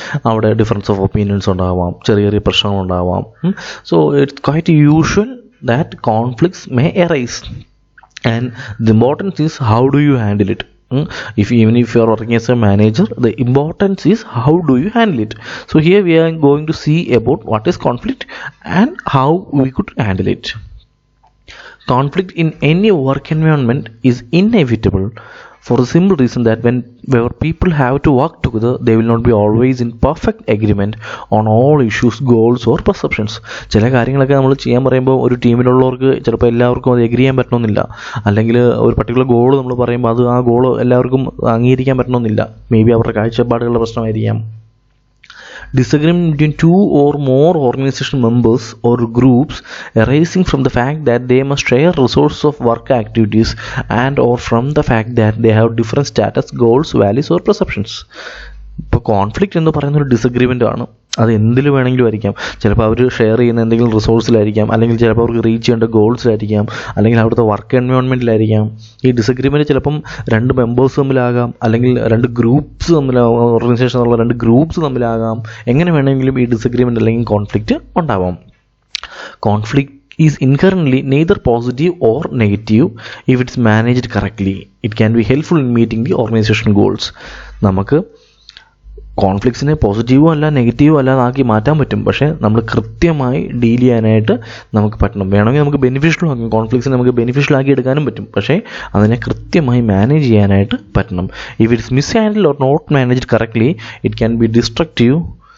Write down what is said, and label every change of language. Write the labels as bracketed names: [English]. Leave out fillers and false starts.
[Malayalam] അവിടെ difference of opinions ഉണ്ടാവാം, ചെറിയ ചെറിയ പ്രശ്നങ്ങളുണ്ടാവാം. [English] So it's quite usual that conflicts may arise, and the importance is how do you handle it. Even if you are working as a manager, the importance is how do you handle it. So here we are going to see about what is conflict and how we could handle it. Conflict in any work environment is inevitable for the simple reason that where people have to work together, they will not be always in perfect agreement on all issues, goals or perceptions. [Malayalam] ചില കാര്യങ്ങളൊക്കെ നമ്മൾ ചെയ്യാൻ പറയുമ്പോൾ ഒരു ടീമിലുള്ളവർക്ക് ചിലപ്പോൾ എല്ലാവർക്കും അത് agree ചെയ്യാൻ പറ്റണമെന്നില്ല. അല്ലെങ്കിൽ ഒരു പർട്ടിക്കുലർ ഗോൾ നമ്മൾ പറയുമ്പോൾ അത് ആ ഗോൾ എല്ലാവർക്കും അംഗീകരിക്കാൻ പറ്റണമെന്നില്ല. [English] maybe [Malayalam] അവരുടെ കാഴ്ചപ്പാടുകളുടെ പ്രശ്നമായിരിക്കാം. [English] Disagreement between two or more organization members or groups arising from the fact that they must share resources of work activities and or from the fact that they have different status, goals, values or perceptions. [Malayalam] ഇപ്പോൾ conflict എന്ന് പറയുന്ന ഒരു disagreement ആണ്. അത് എന്തിൽ വേണമെങ്കിലും ആയിരിക്കാം. ചിലപ്പോൾ അവർ ഷെയർ ചെയ്യുന്ന എന്തെങ്കിലും റിസോഴ്സിലായിരിക്കാം, അല്ലെങ്കിൽ ചിലപ്പോൾ അവർക്ക് റീച്ച് ചെയ്യേണ്ട ഗോൾസിലായിരിക്കാം, അല്ലെങ്കിൽ അവിടുത്തെ വർക്ക് എൻവയോൺമെൻറ്റിലായിരിക്കാം. ഈ ഡിസഗ്രിമെൻറ്റ് ചിലപ്പം രണ്ട് മെമ്പേഴ്സ് തമ്മിലാകാം, അല്ലെങ്കിൽ രണ്ട് ഗ്രൂപ്പ്സ് തമ്മിലാകാം, ഓർഗനൈസേഷനുള്ള രണ്ട് ഗ്രൂപ്പ്സ് തമ്മിലാകാം. എങ്ങനെ വേണമെങ്കിലും ഈ ഡിസഗ്രിമെൻറ്റ് അല്ലെങ്കിൽ കോൺഫ്ലിക്റ്റ് ഉണ്ടാവാം. [English] Conflict is inherently neither positive or negative if it's managed correctly. It can be helpful in meeting the organization goals. [Malayalam] നമുക്ക് കോൺഫ്ലിക്ട്സിനെ പോസിറ്റീവും അല്ല നെഗറ്റീവും അല്ലാതാക്കി മാറ്റാൻ പറ്റും. പക്ഷേ നമ്മൾ കൃത്യമായി ഡീൽ ചെയ്യാനായിട്ട് നമുക്ക് പറ്റണം. വേണമെങ്കിൽ നമുക്ക് ബെനിഫിഷ്യൽ ആക്കും, കോൺഫ്ലിക്ട്സിനെ നമുക്ക് ബെനിഫിഷ്യൽ ആക്കി എടുക്കാനും പറ്റും. പക്ഷേ അതിനെ കൃത്യമായി മാനേജ് ചെയ്യാനായിട്ട് പറ്റണം. [English] If it's mishandle or not managed correctly, it can be destructive.